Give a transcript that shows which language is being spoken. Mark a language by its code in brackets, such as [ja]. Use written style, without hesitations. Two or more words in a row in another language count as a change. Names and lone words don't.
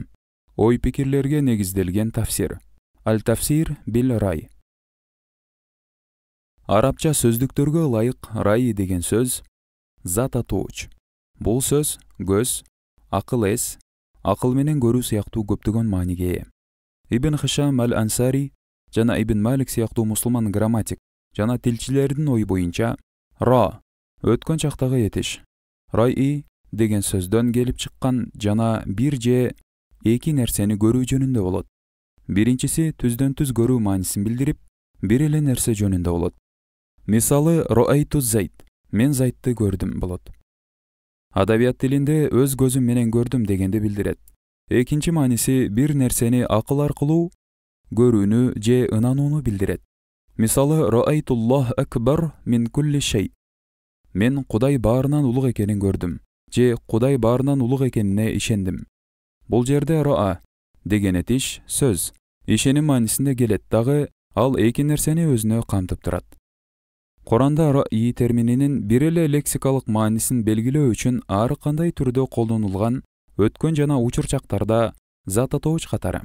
[ky] Ой пикирлерге негизделген тафсир. [ar] التفسير بالرأي. [ky] Арабча сөздүктөргө ылайык рай деген сөз зат атууч. Бул сөз көз, акыл эс, акыл менен көрүү сыяктуу көптөгөн мааниге ээ. Ибн Хишам аль-Ансари жана Ибн Малик сыяктуу мусулман грамматик жана тилчилердин ой боюнча ра өткөн чактагы этиш, рай деген сөздөн келип чыккан жана бир же эки нерсени көрүү жөнүндө болот. Биринчиси түздөн түз көрүү маанисин билдирип, бир эле нерсе жөнүндө болот. Мисалы, [ar] رأيت زيد, [ky] мен зайтты көрдүм болот. Адабият тилинде өз көзүм менен көрдүм дегенди билдирет. Экинчи мааниси бир нерсени акыл аркылуу көрүүнү же ынанууну билдирет. [ar] Мисалы, رأيت الله أكبر من كل شيء. [ky] Мен Кудай баарынан улуг экенин көрдүм, же Кудай баарынан улуг экенине ишендим. Бул жерде роа деген этиш сөз, ишеним маанисинде келет дагы, ал эки нерсени өзүнө камтып турат. Куранда раи термининин бир эле лексикалык маанисин белгилөө үчүн ар кандай түрдө колдонулган өткөн жана учур чактарда зат атооч катары.